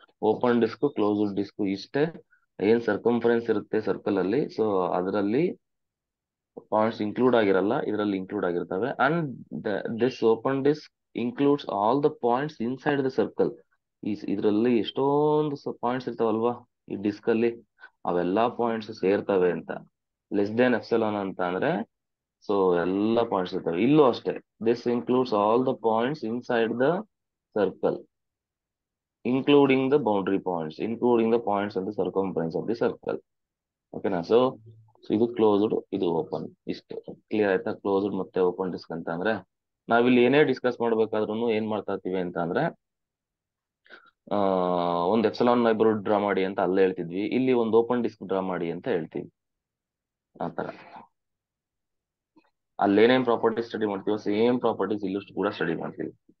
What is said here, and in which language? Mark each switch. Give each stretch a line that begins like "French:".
Kannada: Open disc, closed disc ಇಷ್ಟೇ. ಏನ್ circumference ಇರುತ್ತೆ ಸರ್ಕಲ್ ಅಲ್ಲಿ, ಸೊ ಅದರಲ್ಲಿ ಪಾಯಿಂಟ್ಸ್ ಇನ್ಕ್ಲೂಡ್ ಆಗಿರಲ್ಲ, ಇದರಲ್ಲಿ ಇನ್ಕ್ಲೂಡ್ ಆಗಿರ್ತವೆ.
English: And this open disc includes all the points inside the circle.
Kannada: ಇದರಲ್ಲಿ ಎಷ್ಟೊಂದು ಪಾಯಿಂಟ್ಸ್ ಇರ್ತಾವಲ್ವಾ ಈ ಡಿಸ್ಕ್ ಅಲ್ಲಿ, ಅವೆಲ್ಲಾ ಪಾಯಿಂಟ್ಸ್ ಸೇರ್ತವೆ ಅಂತ.
English: less than epsilon
Kannada: ಅಂತ ಅಂದ್ರೆ ಸೊ ಎಲ್ಲ ಪಾಯಿಂಟ್ಸ್ ಇರ್ತವೆ. ಇಲ್ಲೂ ಅಷ್ಟೇ,
English: This includes all the points inside the circle including the boundary points, including the points of the circumference of the circle.
Kannada: ಓಕೆನಾ? ಸೊ ಇದು ಕ್ಲೋಸ್ಡ್, ಇದು ಓಪನ್. ಇಷ್ಟು ಕ್ಲಿಯರ್ ಆಯ್ತಾ? ಕ್ಲೋಸ್ಡ್ ಮತ್ತೆ ಓಪನ್ ಡಿಸ್ಕ್ ಅಂತ ಅಂದ್ರೆ ನಾವಿಲ್ಲಿ ಏನೇ ಡಿಸ್ಕಸ್ ಮಾಡ್ಬೇಕಾದ್ರೂ ಏನ್ ಮಾಡ್ತಾ ಇರ್ತೀವಿ ಅಂತ ಅಂದ್ರೆ ಒಂದು ಎಪ್ಸಿಲಾನ್ ನೈಬರ್ಹುಡ್ ಡ್ರಾ ಮಾಡಿ ಅಂತ ಅಲ್ಲೇ ಹೇಳ್ತಿದ್ವಿ, ಇಲ್ಲಿ ಒಂದು ಓಪನ್ ಡಿಸ್ಕ್ ಡ್ರಾ ಮಾಡಿ ಅಂತ ಹೇಳ್ತೀವಿ. ಆತರ ಅಲ್ಲೇನೇನ್ ಪ್ರಾಪರ್ಟೀಸ್ ಸ್ಟಡಿ ಮಾಡ್ತೀವೋ ಸೇಮ್ ಪ್ರಾಪರ್ಟೀಸ್ ಇಲ್ಲೂ ಕೂಡ ಸ್ಟಡಿ ಮಾಡ್ತೀವಿ.